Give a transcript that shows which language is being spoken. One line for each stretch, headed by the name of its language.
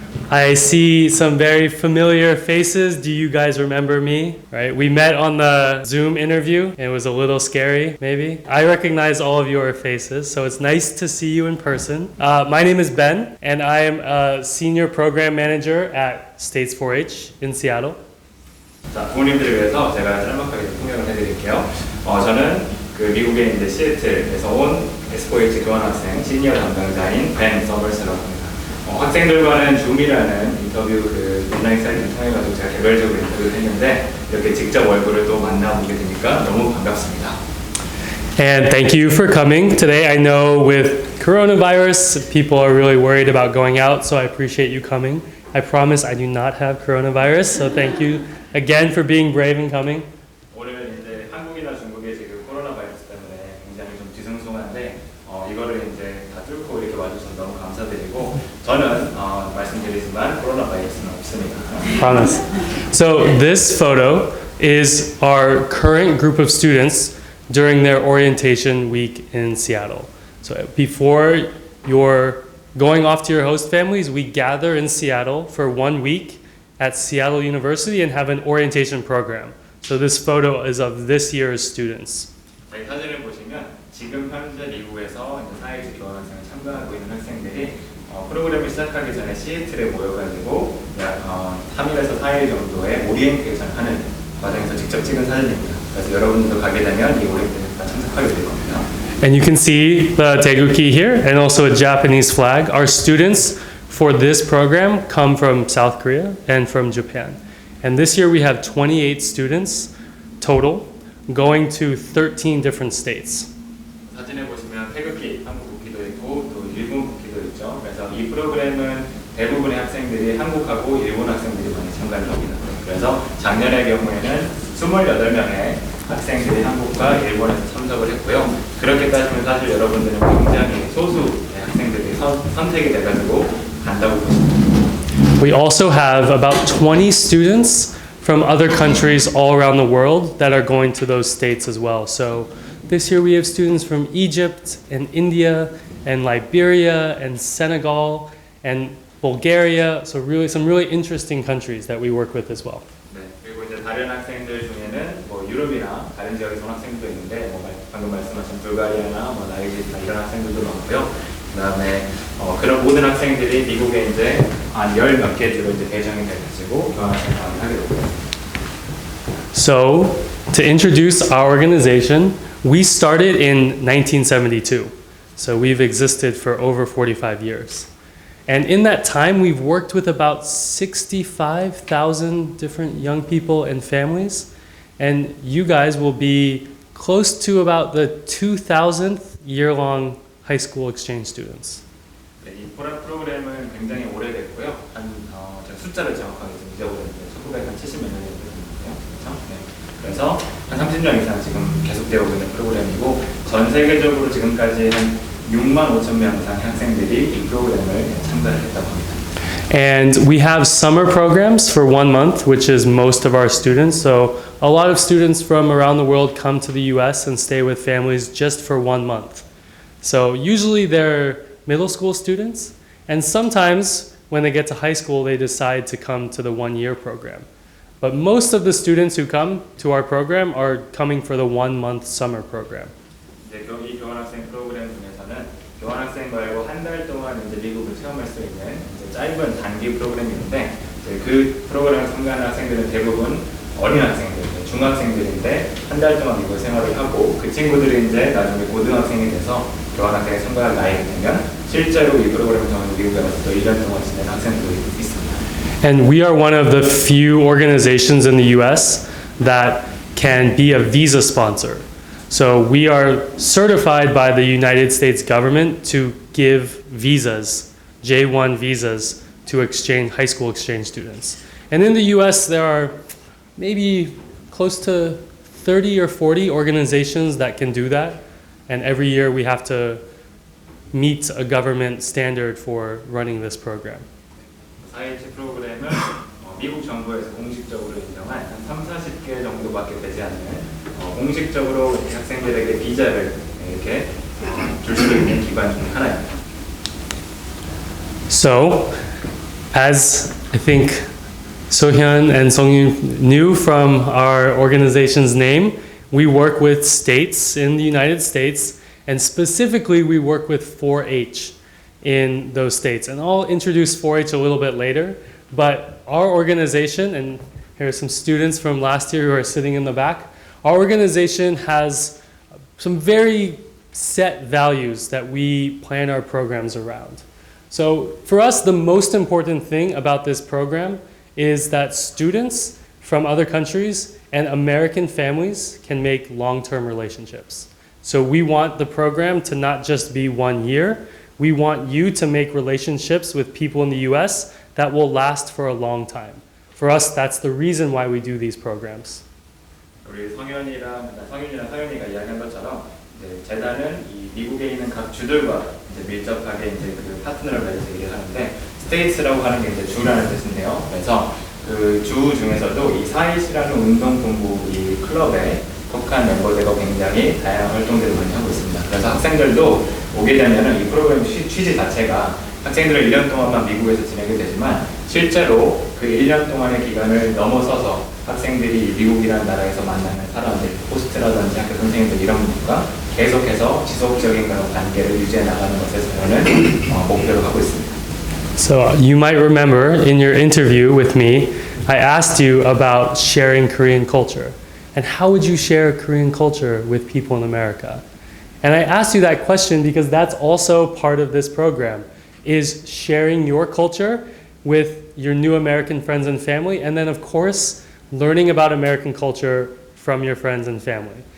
English: I see some very familiar faces. Do you guys remember me? Right? We met on the Zoom interview. It was a little scary, maybe. I recognize all of your faces, so it's nice to see you in person. My name is Ben, and I am a senior program manager at States 4-H in Seattle.
Korean: 자, 부모님들을 위해서 제가 짤막하게 설명을 해드릴게요. 저는 그 미국의 이제 시애틀에서 온 S4H 교환학생 시니어 담당자인 벤 서머스라고 합니다. 학생들과는 줌이라는 인터뷰 그 온라인 사이트를 통해 가지고 제가 개별적으로 인터뷰를 했는데 이렇게 직접 얼굴을 또 만나보게 되니까 너무 반갑습니다.
English: And thank you for coming today. I know with coronavirus, people are really worried about going out, so I appreciate you coming. I promise I do not have coronavirus, so thank you again for being brave and coming.
Korean: 오늘 이제 한국이나 중국에 지금 코로나 바이러스 때문에 굉장히 좀 뒤숭숭한데 이거를 이제 다 뚫고 이렇게 와주셔서 너무 감사드리고 저는 말씀드리지만 코로나 바이러스는 없습니다.
English: Promise. So this photo is our current group of students during their orientation week in Seattle. So before you're going off to your host families, we gather in Seattle for 1 week at Seattle University and have an orientation program. So this photo is of this year's students.
Korean: 이 사진을 보시면 지금 현재 미국에서 사회주 교환학생을 참가하고 있는 학생들이 프로그램을 시작하기 전에 시애틀에 모여가지고 약 3일에서 4일 정도의 오리엔테이션 하는 과정에서 직접 찍은 사진입니다. 그래서 여러분들도 가게 되면 이 오리엔테이션 다 참석하게 될 겁니다.
English: And you can see the Daeguki here and also a Japanese flag. Our students for this program come from South Korea and from Japan. And this year we have 28 students total going to 13 different states.
Korean: 사진에 보시면 태극기, 한국 국기도 있고 또 일본 국기도 있죠. 그래서 이 프로그램은 대부분의 학생들이 한국하고 일본 학생들이 많이 참가를 합니다. 그래서 작년의 경우에는 28명의 학생들이 한국과 일본에서 참석을 했고요. 그렇게 따지면 사실 여러분들은 굉장히 소수의 학생들이 선택이 돼가지고 간다고 보시면 됩니다.
English: We also have about 20 students from other countries all around the world that are going to those states as well. So this year we have students from Egypt and India and Liberia and Senegal and Bulgaria. So really some really interesting countries that we work with as well.
Korean: 네, 그리고 이제 다른 학생들 중에는 뭐 유럽이나 다른 지역에서 온 학생도 있는데 뭐 방금 말씀하신 불가리아나 뭐 나이지리아 이런 학생들도 많고요. 그다음에 그런 모든 학생들이 미국에 이제 한 10몇 개 주로 이제 배정이 돼가지고 교환학생 강의를 하게 됩니다.
English: So to introduce our organization, we started in 1972. So we've existed for over 45 years. And in that time, we've worked with about 65,000 different young people and families. And you guys will be close to about the 2,000th year-long high school exchange students.
Korean: 네, 이 프로그램은 굉장히 오래됐고요. 제가 숫자를 정확하게 좀 잊어버렸는데 1970몇 년이 됐거든요. 그렇죠? 네. 그래서 한 30년 이상 지금 계속되고 있는 프로그램이고 전 세계적으로 지금까지 한 6만 5천 명 이상의 학생들이 이 프로그램을 참가를 했다고 합니다.
English: And we have summer programs for 1 month, which is most of our students. So a lot of students from around the world come to the US and stay with families just for 1 month. So usually they're middle school students, and sometimes when they get to high school, they decide to come to the 1-year program. But most of the students who come to our program are coming for the 1-month summer program.
Korean: 이제 이 교환학생 프로그램 중에서는 교환학생 말고 한 달 동안 이제 미국을 체험할 수 있는 이제 짧은 단기 프로그램인데 이제 그 프로그램에 참가하는 학생들은 대부분 어린 학생들, 중학생들인데 한 달 동안 미국 생활을 하고 그 친구들이 이제 나중에 고등학생이 돼서 교환학생에 참가할 나이가 되면 실제로 이 프로그램을 통해서 미국에 가서 또 1년 동안 지낸 학생들도 있습니다.
English: And we are one of the few organizations in the US that can be a visa sponsor. So we are certified by the United States government to give visas, J1 visas, to high school exchange students. And in the US, there are maybe close to 30 or 40 organizations that can do that. And every year we have to meet a government standard for running this program.
Korean: IH 프로그램은 미국 정부에서 공식적으로 인정한 한 30-40개 정도밖에 되지 않는 공식적으로 학생들에게 비자를 이렇게 줄 수 있는 기관 중 하나입니다.
English: So, as I think Sohyun and Songyun knew from our organization's name, we work with states in the United States, and specifically we work with 4-H in those states. And I'll introduce 4-H a little bit later, but our organization, and here are some students from last year who are sitting in the back, our organization has some very set values that we plan our programs around. So for us, the most important thing about this program is that students from other countries and American families can make long-term relationships. So we want the program to not just be 1 year. We want you to make relationships with people in the US that will last for a long time. For us, that's the reason why we do these programs.
Korean: 우리 성현이랑 서윤이가 이야기한 것처럼 이제 재단은 이 미국에 있는 각 주들과 이제 밀접하게 이제 그 파트너를 맺어서 얘기를 하는데 스테이츠라고 하는 게 이제 주라는 뜻인데요. 그래서 그 주 중에서도 이 4.H라는 운동본부 이 클럽에 속한 멤버들과 굉장히 다양한 활동들을 많이 하고 있습니다. 그래서 학생들도 오게 되면은 이 프로그램 취지 자체가 학생들은 1년 동안만 미국에서 지내게 되지만 실제로 그 1년 동안의 기간을 넘어서서 학생들이 미국이라는 나라에서 만나는 사람들, 호스트라든지 학교 선생님들 이런 분들과 계속해서 지속적인 그런 관계를 유지해 나가는 것을 저는 목표로 하고 있습니다.
English: So you might remember in your interview with me, I asked you about sharing Korean culture. And how would you share Korean culture with people in America? And I asked you that question because that's also part of this program, is sharing your culture with your new American friends and family, and then of course, learning about American culture from your friends and family.